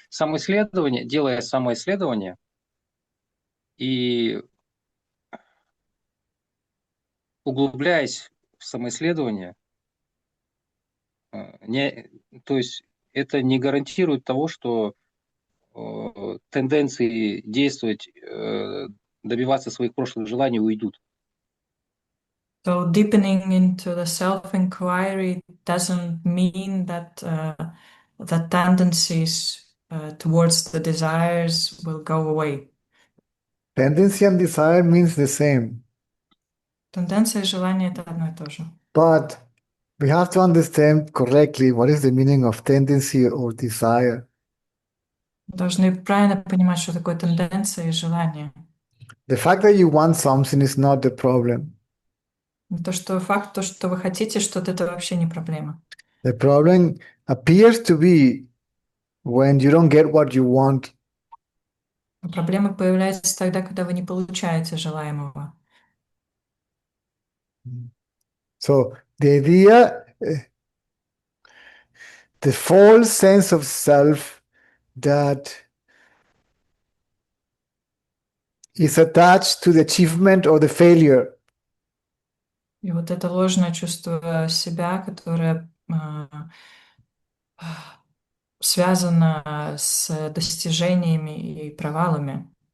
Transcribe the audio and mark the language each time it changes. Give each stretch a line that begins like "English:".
Russian: самоисследование, делая самоисследование и углубляясь в самоисследование, не, то есть это не гарантирует того, что тенденции действовать, добиваться своих прошлых желаний уйдут.
English: So deepening into the self-inquiry doesn't mean that the tendencies towards the desires will go away. tendency and desire means the same.
Russian: Тенденция и желание — это одно и то же.
English: But we have to understand correctly what is the meaning of tendency or desire.
Russian: Мы должны правильно понимать, что такое тенденция и желание.
English: The fact that you want something is not the problem.
Russian: То, что факт, то, что вы хотите что-то, это вообще не проблема.
English: The problem appears to be when you don't get what you want.
Russian: Проблема появляется тогда, когда вы не получаете желаемого.
English: So the idea, the false sense of self that is attached to the achievement or the failure.
Russian: И вот это ложное чувство себя, которое связано с достижениями и провалами.